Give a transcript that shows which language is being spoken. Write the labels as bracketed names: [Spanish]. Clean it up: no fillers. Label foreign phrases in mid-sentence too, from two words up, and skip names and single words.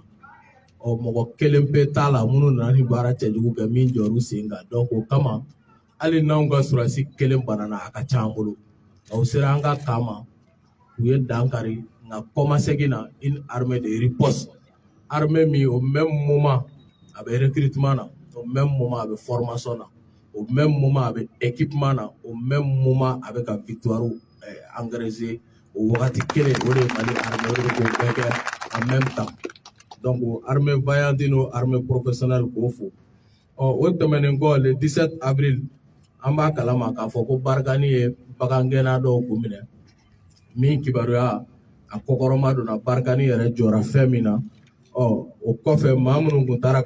[Bambara] mɔgɔ kelen pe t'a la minnu nana ni baara cɛjugu kɛ min jɔr'u sen kan donc o kama hali n'anw ka surasi kelen banana a ka ca an bolo u sera an ka kan ma u ye dankari nka kɔmasegin na [French] une armée de riposte armée [Bambara] min [French] au même moment [Bambara] a bɛ recrutement na [French] au même moment [Bambara] a bɛ formation na [French] au même moment [Bambara] a bɛ équipement na [French] au même moment [Bambara] a bɛ ka [French] victoire engranger [Bambara] o wagati kelen o de ye Mali armée o de bɛ k'o bɛɛ kɛ [French] en même temps donc armée vaillante [Bambara] n'o [French] armée professionnelle [Bambara] k'o fo o tɛmɛnen kɔ [French] le 17 avril [Bambara] an b'a kalama k'a fɔ ko Barikani ye bagangɛnna dɔw kun minɛ min kibaruya a kɔkɔrɔma donna Barikani yɛrɛ jɔra fɛn min na o kɔfɛ maa minnu kun taara